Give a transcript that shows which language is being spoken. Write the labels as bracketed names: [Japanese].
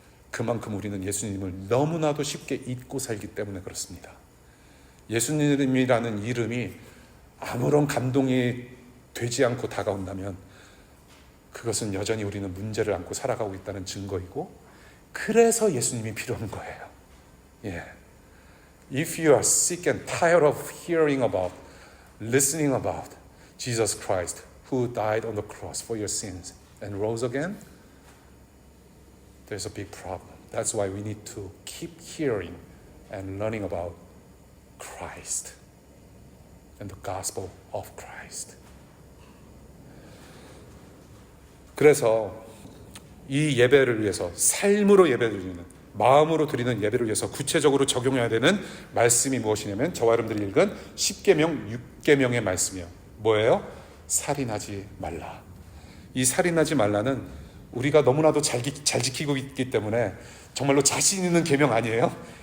[Korean] 그만큼 우리는 예수님을 너무나도 쉽게 잊고 살기 때문에 그렇습니다. 예수님이라는 이름이 아무런 감동이 되지 않고 다가온다면 그것은 여전히 우리는 문제를 안고 살아가고 있다는 증거이고, 그래서 예수님이 필요한 거예요. [English] If you are sick and tired of hearing about, listening about Jesus Christ who died on the cross for your sins and rose again, there's a big problem. That's why we need to keep hearing and learning about Christ and the gospel of Christ. [Korean] 그래서 이 예배를 위해서, 삶으로 예배를 드리는, 마음으로 드리는 예배를 위해서 구체적으로 적용해야 되는 말씀이 무엇이냐면, 저와 여러분들이 읽은 10계명 6계명의 말씀이요. 뭐예요? 살인하지 말라. 이 살인하지 말라는 우리가 너무나도 잘 지키고 있기 때문에 정말로 자신 있는 계명 아니에요?